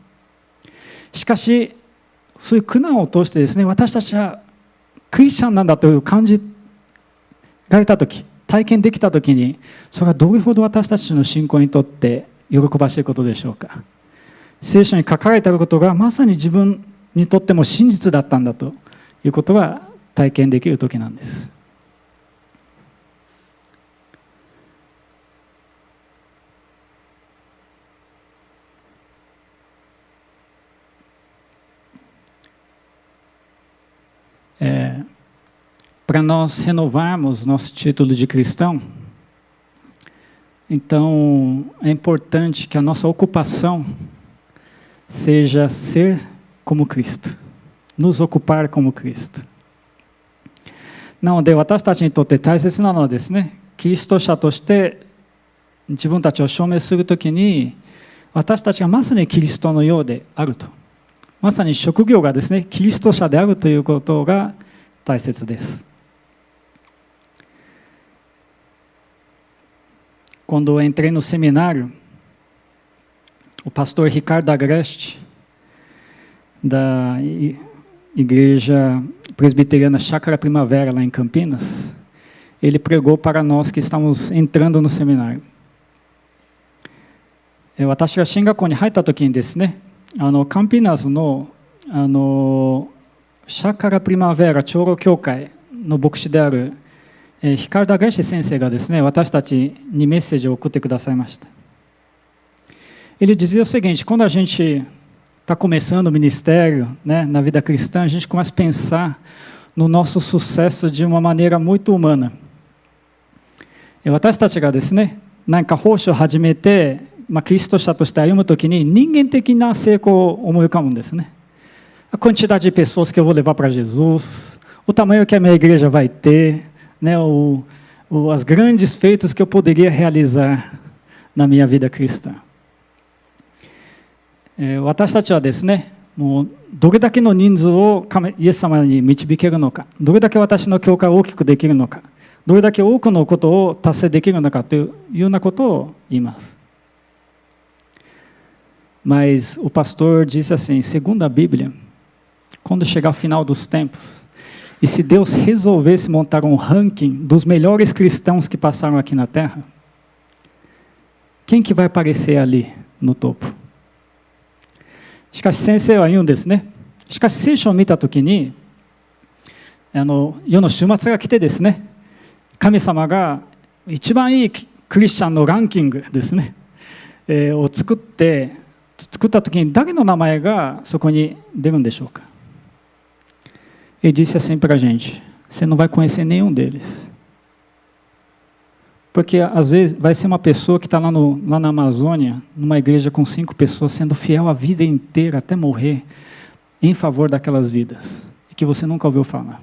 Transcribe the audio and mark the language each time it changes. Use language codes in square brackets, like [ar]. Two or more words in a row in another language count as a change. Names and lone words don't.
[ja] しかし、そういう苦難を通してですね、私たちはクリスチャンなんだという感じられたとき、体験できたときに、それはどれほど私たちの信仰にとって喜ばしいことでしょうか。聖書に書かれていることがまさに自分にとっても真実だったんだということが体験できるときなんです [pt] 。Para nós renovarmos nosso título de cristão, então é importante que a nossa ocupação seja ser como Cristo, nos ocupar como Cristo. [ja] なので私たちにとって大切なのはですね、キリスト者として自分たちを証明するときに、私たちがまさにキリストのようであると、まさに職業がですね、キリスト者であるということが大切です [pt] 。Quando eu entrei no seminário, o pastor Ricardo Agreste, da Igreja Presbiteriana Chácara Primavera, lá em Campinas, ele pregou para nós que estamos entrando no seminário. [ja] 私が進学校に入った時にですね、カンピナスのシャカラプリマベラ長老教会の牧師である Ricardo Agreste 先生がですね、私たちにメッセージを送ってくださいました。 [pt] Ele dizia o seguinte: quando a gente está começando o ministério, né, na vida cristã, a gente começa a pensar no nosso sucesso de uma maneira muito humana. [ja] 私たちがですね、何か奉仕を始めて、キリスト者として歩むときに人間的な成功を思い浮かぶんですね。 [pt] A quantidade de pessoas que eu vou levar para Jesus, o tamanho que a minha igreja vai ter, né, as grandes feitos que eu poderia realizar na minha vida cristã. [ja] 私たちはですね、もうどれだけの人数をイエス様に導けるのか、どれだけ私の教会を大きくできるのか、どれだけ多くのことを達成できるのかというようなことを言います [pt] 。Mas o pastor disse assim, segundo a Bíblia, quando chegar ao final dos tempos, e se Deus resolvesse montar um ranking dos melhores cristãos que passaram aqui na Terra, quem que vai aparecer ali no topo? [ja] しかし先生は言うんですね。しかし聖書を見たときに、世の終末が来てですね、神様が一番いいクリスチャンのランキングですね、を作ったときに誰の名前がそこに出るんでしょうか。 [pt] Ele disse assim para a gente, você não vai conhecer nenhum deles. Porque às vezes vai ser uma pessoa que está lá na Amazônia, numa igreja com 5 pessoas, sendo fiel a vida inteira, até morrer, em favor daquelas vidas, e que você nunca ouviu falar.